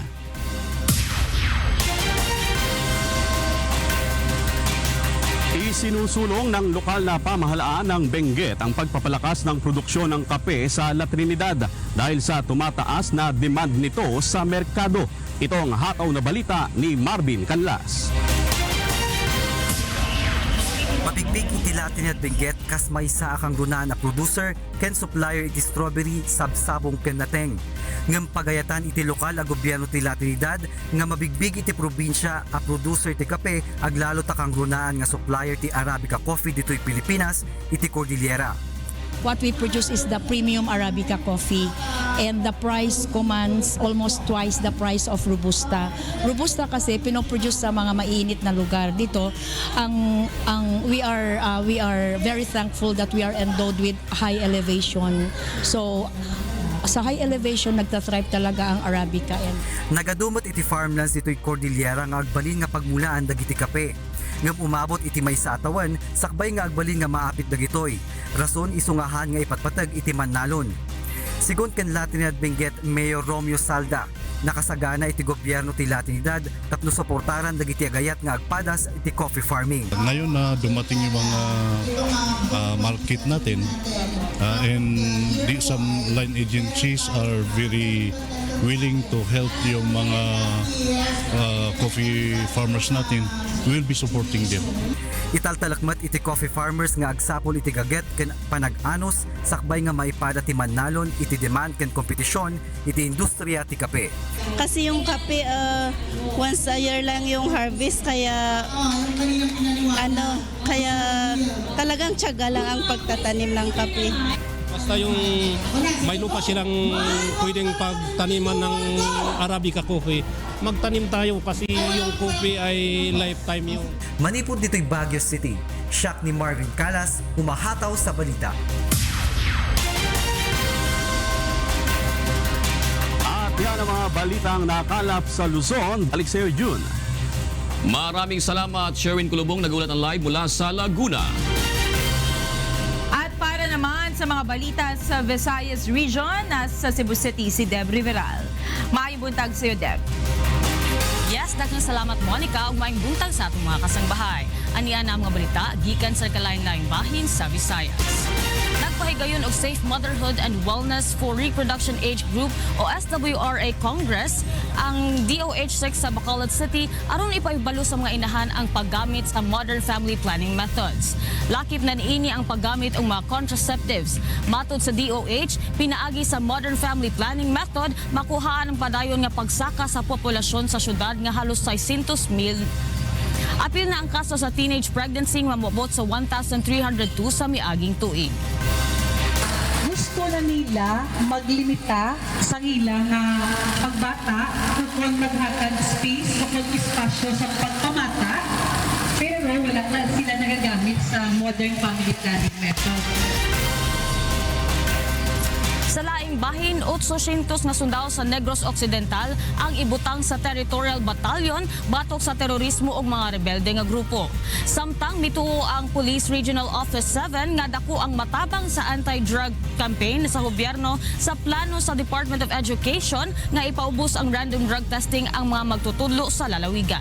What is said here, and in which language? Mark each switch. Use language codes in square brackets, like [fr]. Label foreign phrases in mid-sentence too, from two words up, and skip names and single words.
[tl] Isinusulong ng lokal na pamahalaan ng Benguet ang pagpapalakas ng produksyon ng kape sa La Trinidad dahil sa tumataas na demand nito sa merkado. Ito ang hataw na balita ni Marvin Canlas. [ilo] Mabigbig iti La Trinidad Benguet kas may sa akang guna na producer ken supplier iti strawberry sabsabong ken nateng. Ngam pagayatan iti lokal a gobyerno ti La Trinidad nga mabigbig iti probinsya a producer ti kape aglalo takang gunaan nga supplier ti Arabica coffee ditoy Pilipinas iti Cordillera. [en] What we produce is the premium Arabica coffee and the price commands almost twice the price of Robusta. [tl] Robusta kasi pinoproduce sa mga mainit na lugar. Dito [en] we are very thankful that we are endowed with high elevation. [tl] So sa [en] high elevation [tl] nagtathrive talaga ang Arabica. [ilo] Nagadumot iti farmlands ditoy Cordillera nga agbalin nga pagmulaan dagiti kape. Ngam umabot iti may sa atawan, sakbay nga agbalin nga maapit dagitoy. Rason isungahan nga ipatpatag iti Manalon. Sigon ken La Trinidad Benguet Mayor Romeo Salda, nakasagana iti gobyerno ti La Trinidad tapno suportaran dagiti agayat nga agpadas iti [en] coffee farming. [tl] Ngayon na dumating yung mga market natin [en] and some line agencies are very willing to help [tl] yung mga [en] coffee farmers natin. We will be supporting them. [ilo] Italtalakmat iti [en] coffee farmers [ilo] nga agsapol iti gaget ken panag-anos sakbay nga maipada ti Manalon iti demand ken kompetisyon iti industriya ti kape. [tl] Kasi yung kape [en] once a year [tl] lang yung harvest kaya kaya talagang tiyaga lang ang pagtatanim ng kape. Basta yung may lupa silang pwedeng pagtaniman ng Arabica coffee, magtanim tayo kasi yung coffee ay lifetime yung. [ilo] Manipod dito'y Baguio City. Siak ni Marvin Calas, umahataw sa balita. [tl] At yan ang mga balitang nakalap sa Luzon. Balik sa iyo, June. Maraming salamat, Sherwin Kulubong, nagulat ng live mula sa Laguna. At para naman sa mga balita sa Visayas Region, nasa Cebu City si Deb Riveral. [ceb] Maayong buntag sa iyo, Deb. Yes, daghang salamat Monica ug maayong buntag sa atong mga kasangbahay. Aniya na ang mga balita gikan sa kalain-laing bahin sa Visayas. Nagpahigayon og Safe Motherhood and Wellness for Reproduction Age Group o SWRA Congress ang DOH6 sa Bacolod City aron ipaibalo sa mga inahan ang paggamit sa [en] modern family planning methods. [ceb] Lakip na niini ang paggamit og mga contraceptives. Matod sa DOH, pinaagi sa [en] modern family planning method [ceb] makuhaan ang padayon nga pagsaka sa populasyon sa syudad nga halos 600,000. Apil na ang kaso sa [en] teenage pregnancy [ceb] nga moabot sa 1,302 sa miaging tuig. Gusto na nila maglimita sa ilang pagbata kung maghatag space o mag-espasyo sa pagpamata, pero wala na sila nagagamit sa [en] modern family planning method. [ceb] Sa laing bahin, 800 nga sundao sa Negros Occidental ang ibutang sa Territorial Battalion batok sa terorismo ug mga rebelde nga grupo. Samtang mituo ang Police Regional Office 7 nga dako ang matabang sa [en] anti-drug campaign [ceb] sa gobyerno sa plano sa Department of Education nga ipaubos ang [en] random drug testing [ceb] ang mga magtutudlo sa lalawigan.